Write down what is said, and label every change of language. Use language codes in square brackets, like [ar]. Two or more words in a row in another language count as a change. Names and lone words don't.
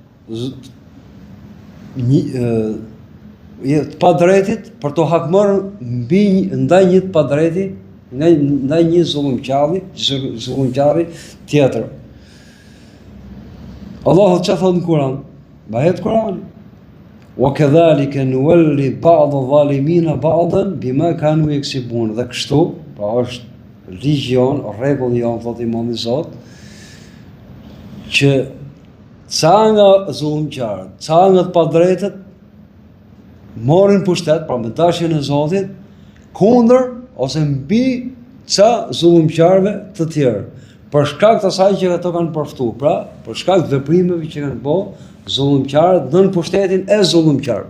[sq] të padrejtit për të hakmarrë ndaj një të padrejti, ndaj një zullumqari tjetër. Allahu që thotë në Kur'an, bahet Kur'ani, [ar] وَكَذَلِكَ نُوَلِّ بَعْضَ الظَّالِمِينَ بَعْضًا بِمَا كَانُوا يَكْسِبُونَ. [sq] Dhe kështu, pra është ligji jon, rregulli jon, thotë Imam Zot, që ca nga zullumqarët, ca nga të padrejtët morin pushtet, pra me dashjen e Zotit, kundër ose mbi ca zullumqarëve të tjerë, për shkak të asaj që ato kanë përftuar, pra për shkak të veprimeve që kanë bërë zullumqarët nën pushtetin e zullumqarëve.